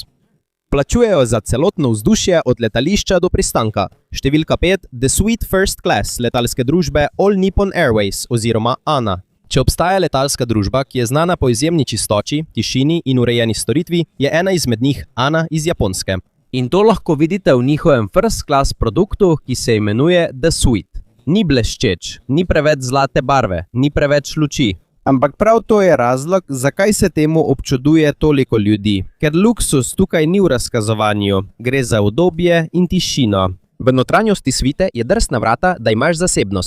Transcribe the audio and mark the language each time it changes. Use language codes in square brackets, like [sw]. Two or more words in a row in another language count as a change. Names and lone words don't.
[sl] Plačujejo za celotno vzdušje od letališča do pristanka. Številka 5, The Suite [en] First Class [sl] letalske družbe All Nippon Airways oziroma ANA. Če obstaja letalska družba, ki je znana po izjemni čistoči, tišini in urejeni storitvi, je ena izmed njih ANA iz Japonske. In to lahko vidite v njihovem [en] first class [sl] produktu, ki se imenuje The Suite. Ni bleščeč, ni preveč zlate barve, ni preveč luči. Ampak prav to je razlog, zakaj se temu občuduje toliko ljudi. Ker luksus tukaj ni v razkazovanju, gre za udobje in tišino. V notranjosti suite je drsna vrata, da imaš zasebnost.